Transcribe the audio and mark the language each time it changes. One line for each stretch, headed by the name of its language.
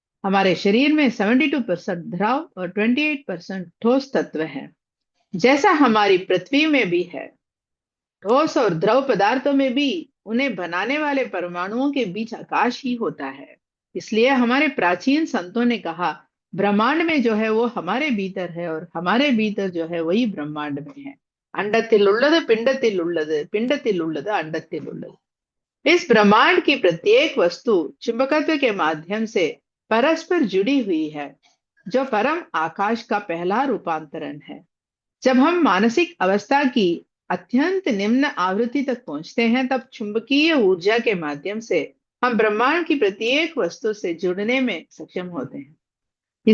Hindi: हमारे शरीर में 72% द्रव और 28% ठोस तत्व है, जैसा हमारी पृथ्वी में भी है। ठोस और द्रव पदार्थों में भी उन्हें बनाने वाले परमाणुओं के बीच आकाश ही होता है। इसलिए हमारे प्राचीन संतों ने कहा, ब्रह्मांड में जो है वो हमारे भीतर है और हमारे भीतर जो है वही ब्रह्मांड में है।
Tamil: अंडத்தில் உள்ளது पिंडத்தில் உள்ளது, पिंडத்தில் உள்ளது अंडத்தில் உள்ளது।
Hindi: इस ब्रह्मांड की प्रत्येक वस्तु चुंबकत्व के माध्यम से परस्पर जुड़ी हुई है, जो परम आकाश का पहला रूपांतरण है। जब हम मानसिक अवस्था की अत्यंत निम्न आवृत्ति तक पहुंचते हैं, तब चुंबकीय ऊर्जा के माध्यम से हम ब्रह्मांड की प्रत्येक वस्तु से जुड़ने में सक्षम होते हैं।